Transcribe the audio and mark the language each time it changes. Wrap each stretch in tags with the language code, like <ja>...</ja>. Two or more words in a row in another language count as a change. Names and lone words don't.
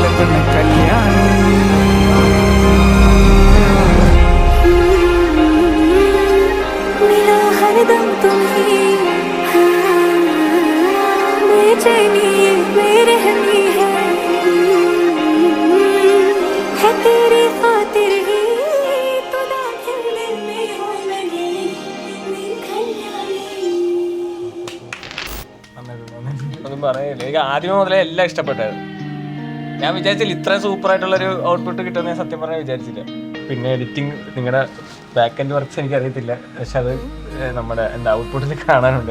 <ml>കല്യാണി</ml> <hi>मिला हरदम तुम्हें बेचैनी ये बेरहमी है तेरी खातिर ही तो दाखिल दिल में हो लगी मेरी कल्याणी.</hi> <ml>ഒന്നും പറയില്ല. എനിക്ക് ആദ്യമേ മുതലേ എല്ലാം ഇഷ്ടപ്പെട്ടത്. ഞാൻ വിചാരിച്ചില്ല ഇത്രയും സൂപ്പർ ആയിട്ടുള്ളൊരു ഔട്ട്പുട്ട് കിട്ടുമെന്ന് സത്യം പറഞ്ഞാൽ വിചാരിച്ചില്ല. പിന്നെ എഡിറ്റിംഗ് നിങ്ങളുടെ</ml> <en>back end works</en> <ml>എനിക്ക് അറിയത്തില്ല, പക്ഷെ അത് നമ്മുടെ എന്താ ഔട്ട്പുട്ടിൽ കാണാനുണ്ട്.</ml>